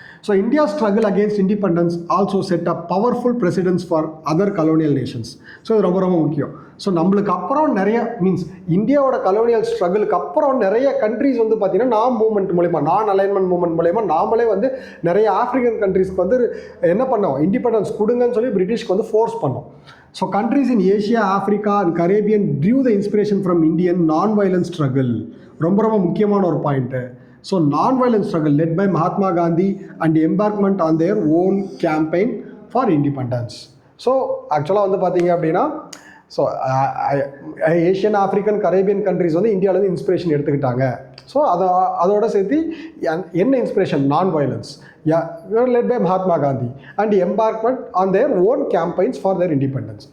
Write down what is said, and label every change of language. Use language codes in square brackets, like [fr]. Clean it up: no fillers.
[en] So India struggle against independence also set up powerful presidents for other colonial nations. So [ta] இது ரொம்ப ரொம்ப முக்கியம். So நம்மளுக்கு அப்புறம் நிறைய மீன்ஸ் இந்தியாவோட கலோனியல் ஸ்ட்ரகிளுக்கு அப்புறம் நிறைய கண்ட்ரீஸ் வந்து பார்த்திங்கன்னா மூவ்மெண்ட் மூலயமா, நான் அலைன்மெண்ட் மூவ்மெண்ட் மூலயமா நாமளே வந்து நிறைய ஆஃப்ரிக்கன் கண்ட்ரீஸ்க்கு வந்து என்ன பண்ணோம், இண்டிபெண்டன்ஸ் கொடுங்கன்னு சொல்லி பிரிட்டிஷ்க்கு வந்து ஃபோர்ஸ் பண்ணோம். [en] So countries in Asia, Africa and Caribbean drew the inspiration from Indian non-violent struggle. [ta] ரொம்ப ரொம்ப முக்கியமான ஒரு point. [en] So non-violent struggle led by Mahatma Gandhi and embarkment on their own campaign for independence. [ta] So ஆக்சுவலாக வந்து பார்த்தீங்க அப்படின்னா so Asian, African, Caribbean countries வந்து இந்தியாவிலேருந்து இன்ஸ்பிரேஷன் எடுத்துக்கிட்டாங்க. [en] so [ta] அதோட சேர்த்து என்ன [en] Inspiration, nonviolence led by Mahatma Gandhi and embarkment on their own campaigns for their independence.